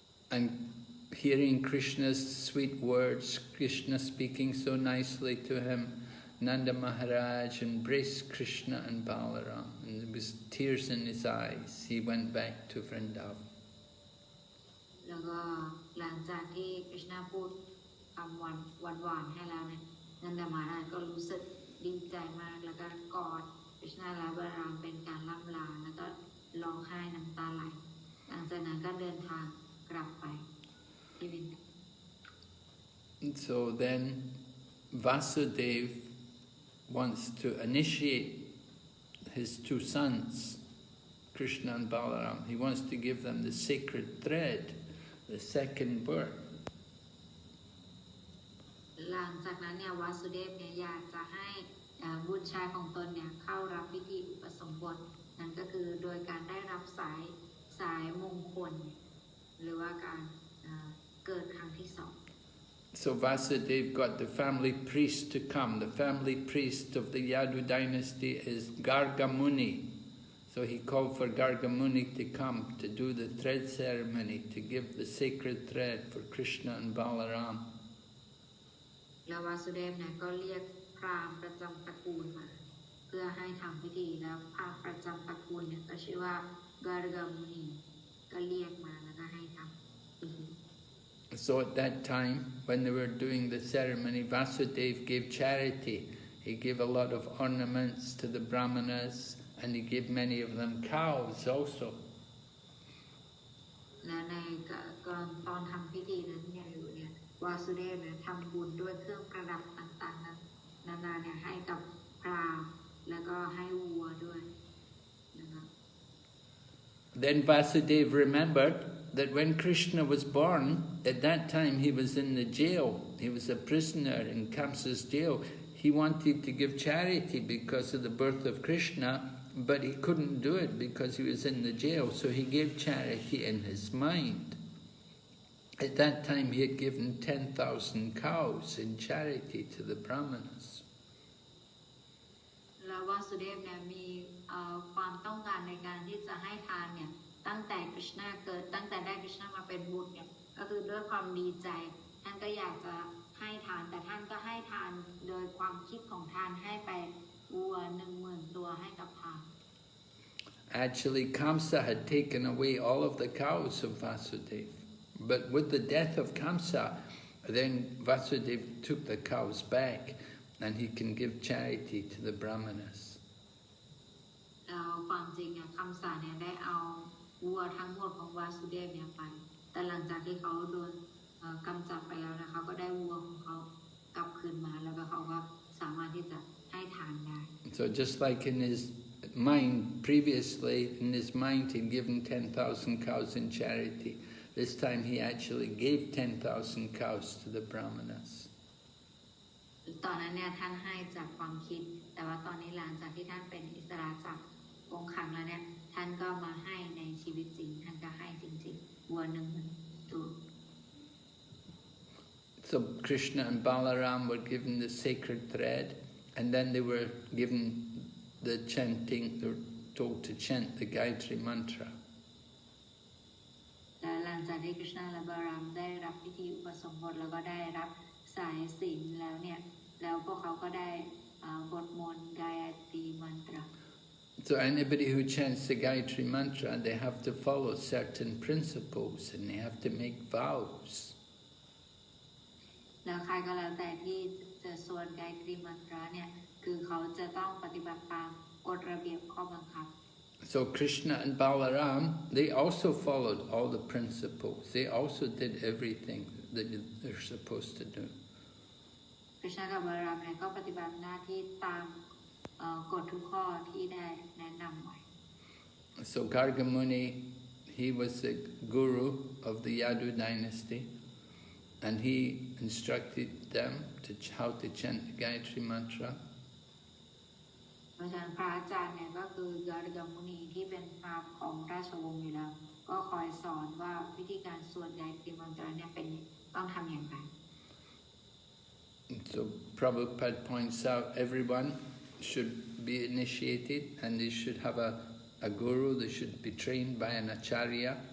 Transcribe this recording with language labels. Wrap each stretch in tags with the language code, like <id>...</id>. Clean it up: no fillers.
<en>And hearing Krishna's sweet words, Krishna speaking so nicely to him, Nanda Maharaj embraced Krishna and Balaram, and there was tears in his eyes. He went back to Vrindavan.</en> <th>แล้วก็หลังจากที่คริชนาพูดคำหวานๆให้แล้วเนี่ยนันดามาราชก็รู้สึกดีใจมากแล้วก็กอดคริชนาและบารามเป็นการล่ำลาแล้วก็ร้องไห้น้ำตาไหลหลังจากนั้นก็เดินทางกลับไปที่วิน</th> <en>So then Vasudev wants to initiate his two sons, Krishna and Balaram. He wants to give them the sacred thread, the second birth.</en> <th>หลังจากนั้นเนี่ยวาสุเดฟเนี่ยอยากจะให้บุตรชายของตนเนี่ยเข้ารับพิธีอุปสมบทนั่นก็คือโดยการได้รับสายมงคลหรือว่าการเกิดครั้งที่สอง</th> <en>So Vasudev got the family priest to come. The family priest of the Yadu dynasty is Garga Muni. So he called for Garga Muni to come to do the thread ceremony, to give the sacred thread for Krishna and Balaram.</en> <th>แล้ววาสุเดฟเนี่ยก็เรียกพราหมณ์ประจำตระกูลมาเพื่อให้ทำพิธีแล้วพราหมณ์ประจำตระกูลเนี่ยก็ชื่อว่าการกามุนีก็เรียกมาแล้วก็ให้ทำพิธี</th> <en>So at that time, when they were doing the ceremony, Vasudev gave charity. He gave a lot of ornaments to the brahmanas, and he gave many of them cows also.</en> <th>และในตอนทำพิธีนั้นเนี่ยวาสุเดฟเนี่ยทำบุญด้วยเครื่องประดับต่างๆนั้นนานาเนี่ยให้กับพราหมณ์แล้วก็ให้วัวด้วยนะครับ</th> <en>Then Vasudev remembered that when Krishna was born, at that time he was in the jail. He was a prisoner in Kṛṣṇa's jail. He wanted to give charity because of the birth of Krishna, but he couldn't do it because he was in the jail. So he gave charity in his mind. At that time he had given 10,000 cows in charity to the brahmanas.</en> <th>แล้ววาสุเดฟเนี่ยมีความต้องการในการที่จะให้ทานเนี่ยตั้งแต่คริชนาเกิดตั้งแต่ได้คริชนามาเป็นบุตรเนี่ยก็คือด้วยความดีใจท่านก็อยากจะให้ทานแต่ท่านก็ให้ทานโดยความคิดของท่านให้ไปวัว 10,000 ตัวให้กับพราหมณ์</th> <en>Actually, Kṛṣṇa had taken away all of the cows of Vasudev. But with the death of Kṛṣṇa, then Vasudev took the cows back and he can give charity to the brahmanas.</en> <th>ความจริงคำสาเนี่ยได้เอาวัวทั้งหมดของวาสุเดฟเนี่ยไปแต่หลังจากที่เขาโดนกำจัดไปแล้วนะเขาก็ได้วัวของเขากลับคืนมาแล้วก็เขาก็สามารถที่จะให้ทานได้</th> <en>So just like in his mind previously, in his mind he'd given 10,000 cows in charity. This time he actually gave 10,000 cows to the brahmanas.</en> <th>ตอนนั้นเนี่ยท่านให้จากความคิดแต่ว่าตอนนี้หลังจากที่ท่านเป็นอิสระจากองค์ขังแล้วเนี่ยท่านก็มาให้ในชีวิตจริงท่านก็ให้จริงๆวัว 10,000 ตัว</th> <en>So Krishna and Balaram were given the sacred thread, and then they were given the chanting, they were told to chant the Gayatri mantra.</en> <th>และหลังจากที่คริชนาและบารามได้รับพิธีอุปสมบทแล้วก็ได้รับสายศีลแล้วเนี่ยแล้วพวกเขาก็ได้บทมนต์กายตรีมันตรา</th> <en>So anybody who chants the Gayatri mantra, they have to follow certain principles and they have to make vows.</en> <th>แล้วใครก็แล้วแต่ที่จะสวดกายตรีมันตราเนี่ยคือเขาจะต้องปฏิบัติตามกฎระเบียบข้อบังคับ</th> <en>So Krishna and Balaram, they also followed all the principles. They also did everything that they're supposed to do.</en> <th>คริชนากับบารามเนี่ยก็ปฏิบัติหน้าที่ตามกฎทุกข้อที่ได้แนะนำไว้</th> <en>So Garga Muni, he was the guru of the Yadu dynasty. and he instructed them to how to chant the Gayatri Mantra.</en> <th>เพราะฉะนั้นพระอาจารย์เนี่ยก็คือยอดกัมมุนีที่เป็นพราหมณ์ของราชวงศ์อยู่แล้วก็คอยสอนว่าวิธีการสวด Gayatri Mantra เนี่ยเป็นต้องทำอย่างไร</th> <en>So Prabhupada points out everyone should be initiated and they should have a guru, they should be trained by an acharya.</en>